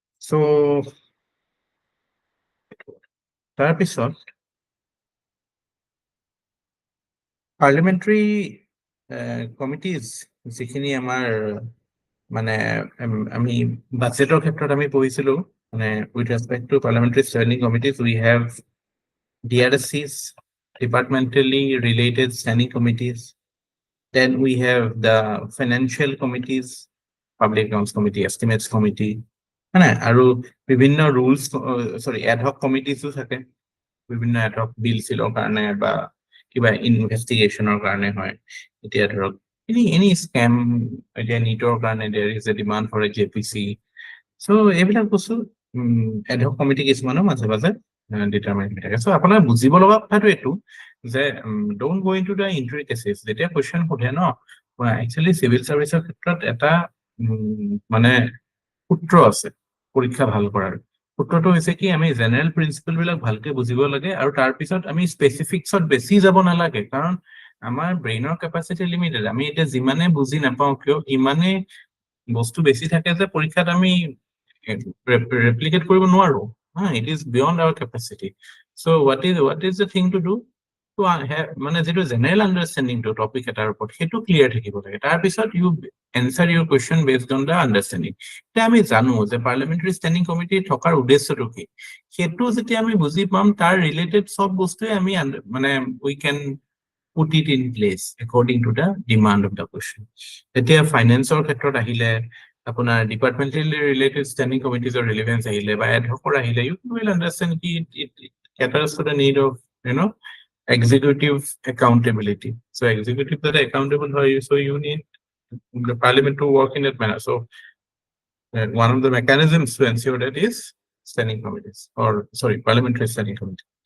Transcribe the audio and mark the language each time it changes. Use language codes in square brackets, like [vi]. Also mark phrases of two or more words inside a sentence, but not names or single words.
[as] So তাৰপিছত [en] parliamentary committees [as] যিখিনি আমাৰ মানে আমি বাজেটৰ ক্ষেত্ৰত আমি পঢ়িছিলো মানে [en] with respect to parliamentary standing committees we have DRSCs, departmentally related standing committees. Then we have the financial committees, public accounts committee, estimates committee, [as] আৰু বিভিন্ন [en] rules, ad hoc committees [as] থাকে বিভিন্ন [en] ad hoc bill [as] চিলৰ কাৰণে বা কিবা ইনভেষ্টিগেশ্যনৰ কাৰণে হয় এতিয়া ধৰক [en] any scam [as] এতিয়া নিটৰ কাৰণে [en] there is a demand for a JPC. [as] So এইবিলাক বস্তু [en] ad hoc committee [as] কিছুমানো মাজে মাজে ডিটাৰমাইন হৈ থাকে। চ' আপোনাৰ বুজিব লগা কথাটো এইটো যে [en] don't go into the intricacies. [as] যেতিয়া কুৱেশ্যন সোধে ন একচুৱেলি চিভিল চাৰ্ভিচৰ ক্ষেত্ৰত এটা মানে সূত্ৰ আছে পৰীক্ষা ভাল কৰাৰ। সূত্ৰটো হৈছে কি আমি [en] general principle [as] বিলাক ভালকে বুজিব লাগে আৰু তাৰপিছত আমি স্পেচিফিক্সত বেছি যাব নালাগে কাৰণ আমাৰ ব্ৰেইনৰ [en] capacity limited. [as] আমি এতিয়া যিমানে বুজি নাপাওঁ কিয় ইমানে বস্তু বেছি থাকে যে পৰীক্ষাত আমি ৰেপ্লিকেট কৰিব নোৱাৰো। [en] It is beyond our capacity. So what is the thing to do? [as] To মানে যেটো [en] general understanding to topic [as] এটাৰ ওপৰত সেইটো ক্লিয়াৰ থাকিব লাগে। [en] তাৰপিছত you answer your question based on the understanding. [as] এতিয়া আমি জানো যে [en] parliamentary standing committee [as] থকাৰ উদ্দেশ্যটো কি সেইটো যেতিয়া আমি বুজি পাম তাৰ ৰিলেটেড সব বস্তুৱে আমি মানে [en] we can put it in place according to the demand of the question. [as] এতিয়া ফাইনেন্সৰ ক্ষেত্ৰত আহিলে আপোনাৰ [en] departmentally related standing [as] কমিটিজৰ ৰিলেভেন্স আহিলে বা এড হকৰ আহিলে [en] you will understand [as] কি [en] it caters to the need of executive accountability. So executive that accountable for you, so you need the parliament to work in that manner. So one of the mechanisms to ensure that is standing committees or sorry parliamentary standing committee.